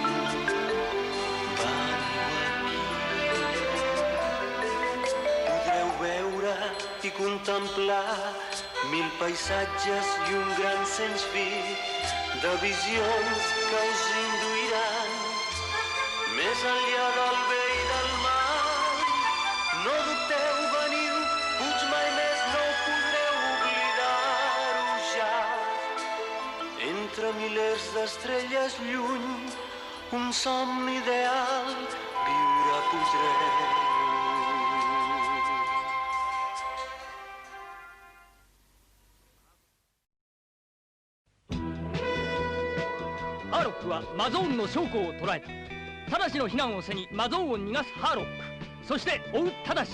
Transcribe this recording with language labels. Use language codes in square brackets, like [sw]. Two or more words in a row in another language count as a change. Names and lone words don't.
[ca] Podreu veure i contemplar 1000 paisatges i un gran sens fi de visions que us induiran més enllà del bé i del mal. No dubteu, veniu, puig mai més no ho podreu oblidar-ho ja. Entre milers d'estrelles lluny, un somni ideal viure podreu. [ja] ハーロックはマゾーンの将校を捕らえた。ただしの避難を背にマゾーンを逃がすハーロック、そして追うただし。